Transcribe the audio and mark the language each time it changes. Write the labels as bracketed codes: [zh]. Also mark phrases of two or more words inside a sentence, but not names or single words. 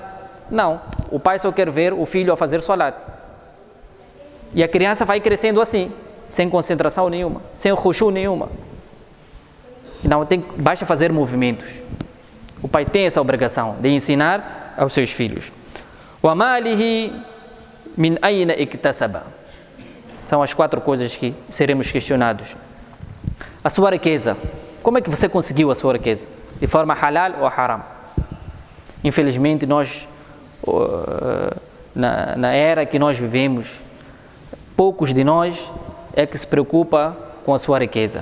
[pt] Não. O pai só quer ver o filho a fazer salat. E a criança vai crescendo assim, sem concentração nenhuma, sem khushu nenhuma. Não, basta fazer movimentos. O pai tem essa obrigação de ensinar aos seus filhos. [ar] وَمَالِهِ مِنْ أَيْنَ اكْتَسَبَ. [pt] São as 4 coisas que seremos questionados. A sua riqueza. Como é que você conseguiu a sua riqueza? De forma halal ou haram? Infelizmente, nós, na era que nós vivemos, poucos de nós é que se preocupa com a sua riqueza.